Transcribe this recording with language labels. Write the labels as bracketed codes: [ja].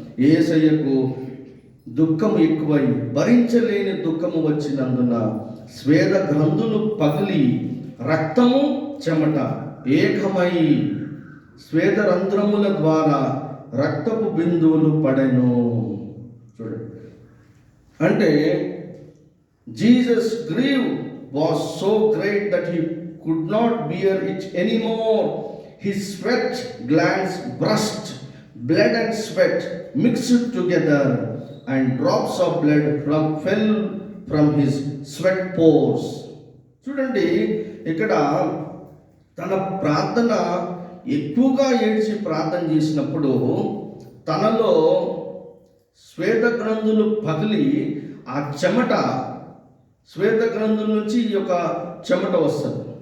[te] యేసయ్యకు దుఃఖం ఎక్కువై భరించలేని దుఃఖము వచ్చినందున స్వేద గ్రంథులు పగిలి రక్తము చెమట ఏకమై స్వేద రంధ్రముల ద్వారా రక్తపు బిందువులు పడెను. చూడండి, అంటే [en] Jesus grief was so great that he could not bear it anymore. His sweat glands burst, blood and sweat mixed together, and drops of blood fell from his sweat pores. [te] చూడండి, ఇక్కడ తన ప్రార్థన ఎక్కువగా ఏడ్చి ప్రార్థన చేసినప్పుడు తనలో శ్వేత గ్రంథులు పగిలి ఆ చెమట, శ్వేత గ్రంథుల నుంచి ఈ యొక్క చెమట వస్తుంది.